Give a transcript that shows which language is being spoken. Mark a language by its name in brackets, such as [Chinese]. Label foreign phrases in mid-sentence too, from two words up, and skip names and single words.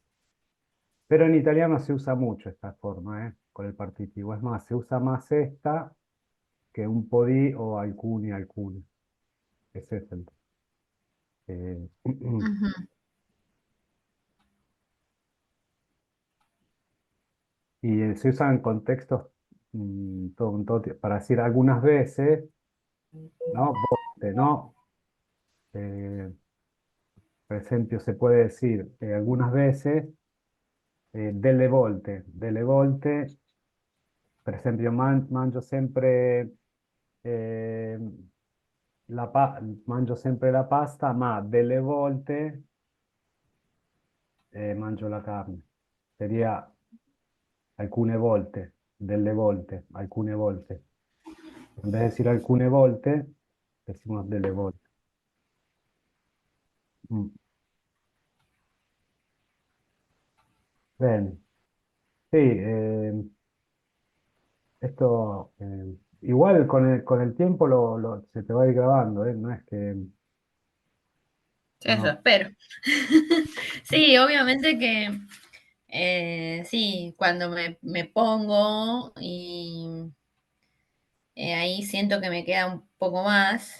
[Spanish] Pero en italiano se usa mucho esta forma, con el partitivo. Es más, se usa más esta que [Italian] un podí o alcuni, alcune. [Spanish] Ese es el. eh, ujú. y se usa en contextos para decir algunas veces, ¿no? [Italian] Volte, [Spanish] ¿no? Eh, por ejemplo, se puede decir algunas veces [Italian] delle volte, per esempio, mangio sempre eh, mangio sempre la pasta, ma delle volte mangio la carne. Sería alcune volte, delle volte, alcune volte. [Spanish] En vez de decir [Italian] alcune volte, [Spanish] decimos [Italian] delle volte. Mm. Bene. [Spanish] Sí, esto igual con el tiempo se te va a ir grabando, ¿eh? No es que Eso uno. espero. Sí, obviamente que sí, cuando me pongo y ahí siento que me queda un poco más.